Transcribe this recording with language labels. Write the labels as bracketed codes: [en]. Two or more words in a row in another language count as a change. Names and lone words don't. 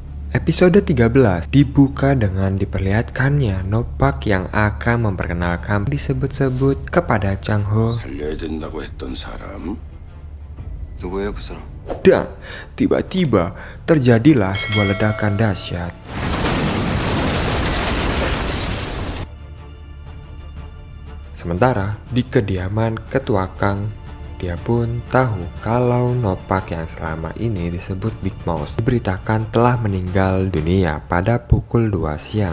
[id] Episode 13 dibuka dengan diperlihatkannya Nopak yang akan memperkenalkan disebut-sebut kepada Chang Ho. [ko] 살려야 된다고 했던 사람? 누구예요, 그 사람? [id] Dan tiba-tiba terjadilah sebuah ledakan dahsyat. Sementara di kediaman Ketua Kang, dia pun tahu kalau Nopak yang selama ini disebut Big Mouse diberitakan telah meninggal dunia pada pukul 2 siang.